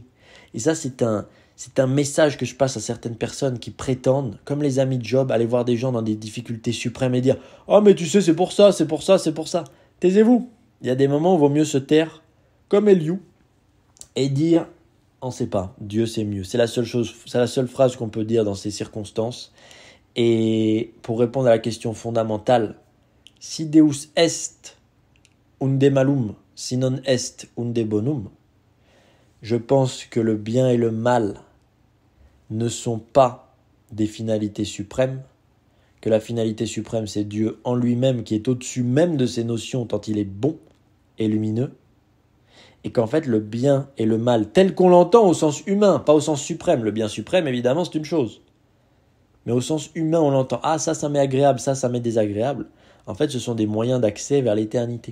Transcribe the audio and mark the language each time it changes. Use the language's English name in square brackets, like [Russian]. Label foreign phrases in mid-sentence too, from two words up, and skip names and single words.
[French] Et ça, c'est un message que je passe à certaines personnes qui prétendent, comme les amis de Job, aller voir des gens dans des difficultés suprêmes et dire « Oh mais tu sais, c'est pour ça, c'est pour ça, c'est pour ça ». Taisez-vous. Il y a des moments où il vaut mieux se taire, comme Eliou, et dire « On ne sait pas, Dieu sait mieux ». C'est la seule phrase qu'on peut dire dans ces circonstances. Et pour répondre à la question fondamentale, [Latin] si Deus est unde malum, si non est unde bonum, [French] je pense que le bien et le mal ne sont pas des finalités suprêmes, que la finalité suprême c'est Dieu en lui-même qui est au-dessus même de ces notions tant il est bon et lumineux, et qu'en fait le bien et le mal tel qu'on l'entend au sens humain, pas au sens suprême, le bien suprême évidemment c'est une chose, mais au sens humain on l'entend, ah ça m'est agréable, ça m'est désagréable, en fait ce sont des moyens d'accès vers l'éternité.